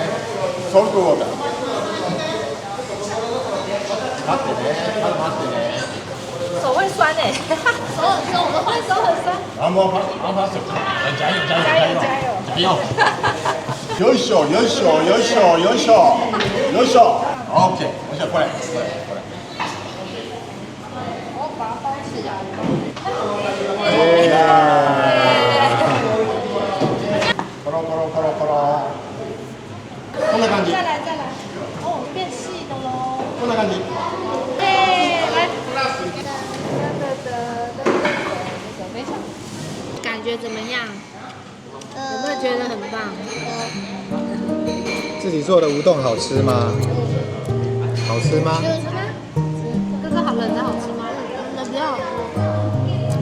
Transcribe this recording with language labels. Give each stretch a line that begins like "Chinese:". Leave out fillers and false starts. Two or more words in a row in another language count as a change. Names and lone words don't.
Japanese: ソルトウォーター。待ってね、まだ待ってね。
Chinese: 手会酸哎，手很酸，我的手很酸。
Japanese: あ、もうパス。
Chinese: 加油加油加油加油！
Japanese: よいしょよいしょよいしょよいしょよいしょ。オッケー。よいしょこれ。
Chinese: 我把它包起来。
Japanese: コロコロコロコロ。こんな感じ。
Chinese: 再来。哦，变细的喽。
Japanese: こんな感じ。
Chinese: 来。感觉怎么样？有没有觉得很棒？自己做的乌冬好吃吗？好吃吗？哥哥好冷的好吃吗？冷的比较好吃。